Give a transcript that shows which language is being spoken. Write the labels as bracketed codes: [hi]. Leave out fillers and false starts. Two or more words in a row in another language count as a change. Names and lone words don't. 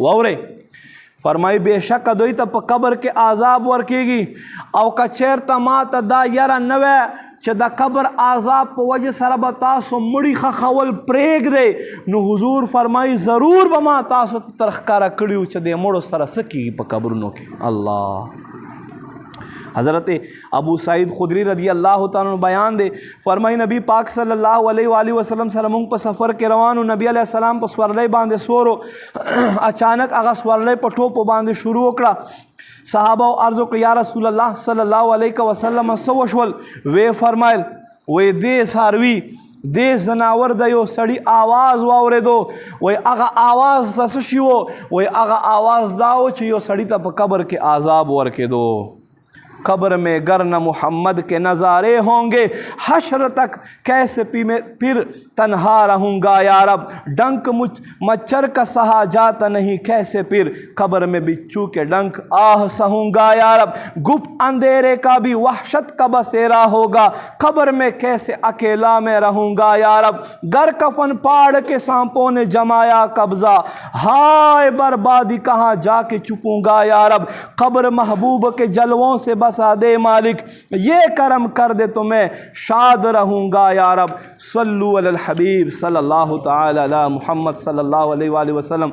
[ps] واورئ فرمایي بېشکه دوی ته په قبر کې عذاب ورکېږي او که چېرته ما ته دا یره نه وی چې د قبر عذاب په وجه سره به تاسو مړي خښول پرېږدئ نو حضور فرمایي ضرور به ما تاسو ته تر ښکاره کړي وو چې د مړو سره څه کېږي په قبرونو کې. الله حضرت ابو سعید خدری [ar] رضی اللہ تعالیٰ عنہ [ps] بیان دے فرمائی نبی پاک [ar] صلی اللہ علیہ وآلہ وسلم [ps] سره مونږ په سفر کې روانو نبی [ar] علیہ السلام [ps] په سورلی باندې سورو اچانک هغه سورلی په ټوپو باندې شروع وکړه صحابه عرض وکړه یا رسول الله [ar] صلی الله علیه وسلم [ps] څه وشول وی فرمایل وی دې څاروي دې زناور د یو سړي آواز واورېدو وی هغه آواز څه شي و وی هغه آواز دا و چې یو سړي ته په قبر کې عذاب ورکېدو. [ur] قبر میں گر نہ محمد کے نظارے ہوں گے حشر تک کیسے پھر تنہا رہوں گا یا رب ڈنک مچھر کا سہا جاتا نہیں کیسے پھر قبر میں بچھو کے ڈنک آہ سہوں گا یا رب گپ اندھیرے کا بھی وحشت کا بسیرا ہوگا قبر میں کیسے اکیلا میں رہوں گا یا رب گر کفن پاڑ کے سانپوں نے جمایا قبضہ ہائے بربادی کہاں جا کے چھپوں گا یا رب قبر محبوب کے جلووں سے بسا دے مالک یہ کرم کر دے تو میں شاد رہوں گا یا رب [ar] صلو علی الحبیب صلی اللہ تعالی علی محمد صلی اللہ علیہ وآلہ وسلم.